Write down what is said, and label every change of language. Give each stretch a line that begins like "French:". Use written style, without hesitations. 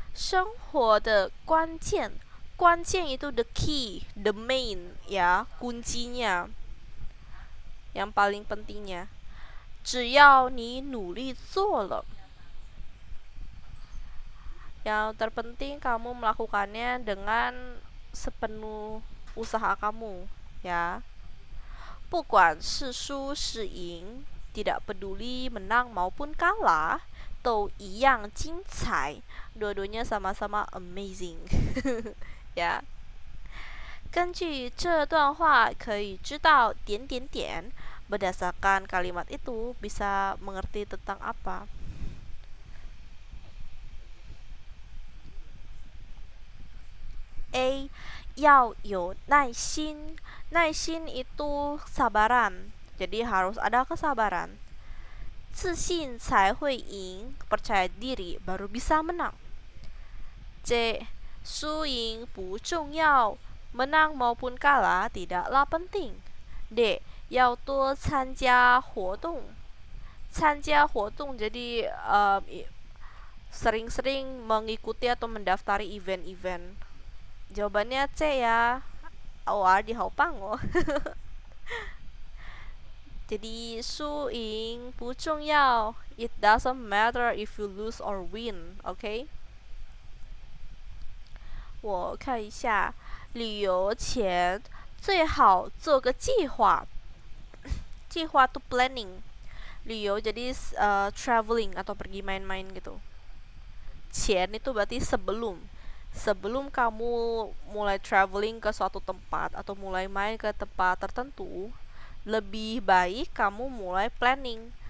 Chinese: 生活的关键, 关键 itu
English: the key, the main,
Indonesian: ya, kuncinya. Yang paling pentingnya.
Chinese: 只要你努力做了.
Indonesian: Yang terpenting kamu melakukannya dengan sepenuh usaha kamu, ya.
Chinese: 不管是输是赢,
Indonesian: tidak peduli menang maupun kalah,
Chinese: 都一样精彩.
Indonesian: Dua-duanya sama-sama amazing. Ya.
Chinese: 根据这段话可以知道点点点.
Indonesian: Berdasarkan kalimat itu bisa mengerti tentang apa.
Chinese: A. 要有耐心.
Indonesian: 耐心 itu sabaran. Jadi harus ada kesabaran.
Chinese: 自信才会赢.
Indonesian: Percaya diri baru bisa menang. C.
Chinese: 输赢不重要.
Indonesian: Menang maupun kalah tidaklah penting. D.
Chinese: 要多参加活动.参加活动
Indonesian: jadi sering-sering mengikuti atau mendaftari event-event. Jawabannya C, ya. Di haupang oh.
Chinese: Jadi 输赢不重要.
English: It doesn't matter if you lose or win, okay?
Chinese: 我看一下，旅游前最好做个计划。
Indonesian: 计划 to planning. 旅游jadi traveling atau pergi main-main gitu. 前 itu berarti sebelum. Sebelum kamu mulai traveling ke suatu tempat atau mulai main ke tempat tertentu, lebih baik kamu mulai planning.